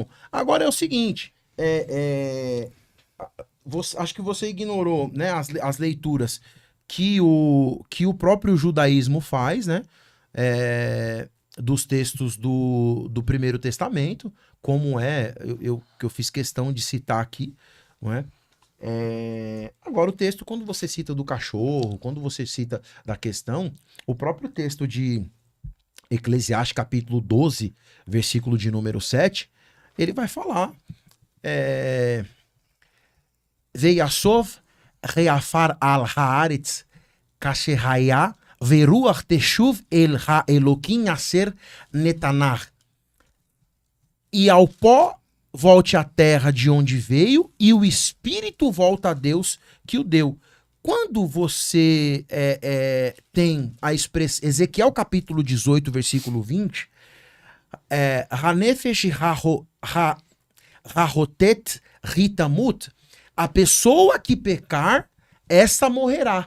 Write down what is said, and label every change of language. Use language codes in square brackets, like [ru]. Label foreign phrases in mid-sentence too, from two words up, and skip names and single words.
[pt] Agora é o seguinte, acho que você ignorou, né, as leituras que o próprio judaísmo faz, né, dos textos do Primeiro Testamento, como que eu fiz questão de citar aqui, não é? Agora o texto, quando você cita do cachorro, quando você cita da questão, o próprio texto de Eclesiastes capítulo 12, versículo de número 7, ele vai falar [he] וישב העפר על הארץ כשהיה והרוח תשוב אל האלהים אשר נתנה. [pt] E ao pó volte à terra de onde veio, e o espírito volta a Deus que o deu. Quando você tem a expressão, Ezequiel capítulo 18, versículo 20, [he] הנפש החטאת היא תמות, [pt] a pessoa que pecar, essa morrerá.